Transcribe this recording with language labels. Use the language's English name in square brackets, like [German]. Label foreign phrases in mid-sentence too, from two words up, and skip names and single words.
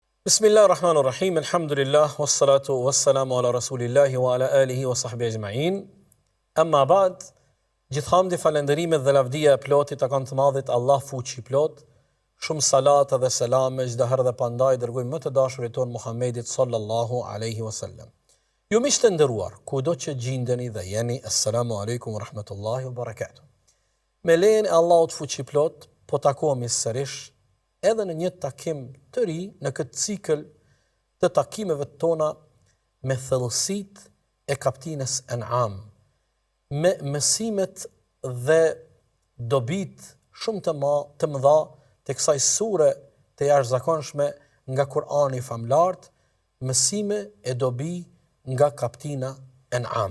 [Arabic] بسم الله الرحمن الرحيم الحمد لله والصلاة والسلام على رسول الله وعلى آله وصحبه أجمعين. أما بعد, [Albanian] gjithhamdi falenderimet dhe lavdia e plotit të kanë të madhit Allah fuqi plot, shumë salat dhe selame çdo herë dhe pandaj dërgojmë më të dashurit ton Muhammedit [Arabic] صلى الله عليه وسلم. [Albanian] Ju miqtë të nderuar, kudo që gjindeni dhe jeni, [Arabic] السلام عليكم ورحمة الله وبركاته. [Albanian] Me lejen e Allahut fuqi plot, po takohemi sërish edhe në një takim të ri në këtë cikël të takimeve tona me thellësitë e kaptinës An'am, me mësimet dhe dobit shumë të mëdha të kësaj sure të jashtëzakonshme nga Kur'ani famlart, mësime e dobi nga kaptina An'am.